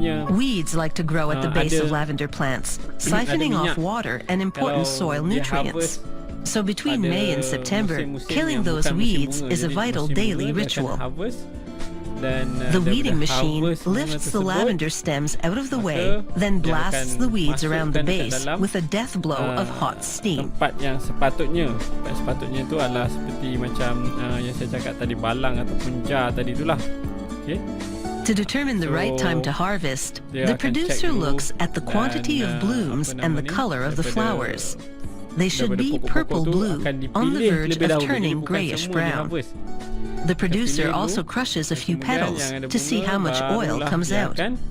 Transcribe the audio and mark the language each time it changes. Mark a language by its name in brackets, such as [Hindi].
[English] Weeds like to grow at the base of lavender plants, siphoning off water and important soil nutrients. So between May and September, killing those weeds is a vital daily ritual. Dan the weeding machine lifts the lavender stems out of the way, then blasts the weeds around the base with a death blow of hot steam. [Malay] Tempat yang sepatutnya itu adalah seperti macam yang saya cakap tadi, balang ataupun jar tadi itulah. [English] Okay. To determine the right time to harvest, the producer looks at the quantity of blooms and the color of the flowers. They should be purple blue, on the verge of turning grayish brown. The producer also crushes a few petals to see how much oil comes out.